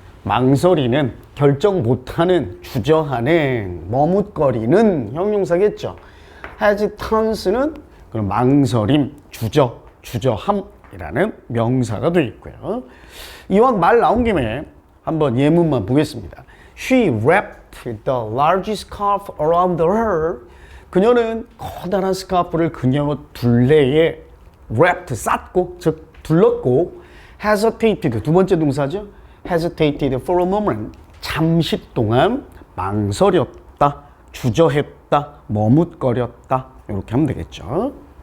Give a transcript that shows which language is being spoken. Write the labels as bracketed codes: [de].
[ko] 망설이는, 결정 못하는, 주저하는, 머뭇거리는 형용사겠죠. hesitance는 그런 망설임, 주저함이라는 명사가 되어 있고요. 이왕 말 나온 김에 한번 예문만 보겠습니다. [en] She wrapped the large scarf around her. [ko] 그녀는 커다란 스카프를 그녀 둘레에 wrapped, 쌌고, 즉 둘렀고, hesitated, 두 번째 동사죠. [en] hesitated for a moment, [ko] 잠시 동안 망설였다, 주저했다, 머뭇거렸다, 이렇게 하면 되겠죠.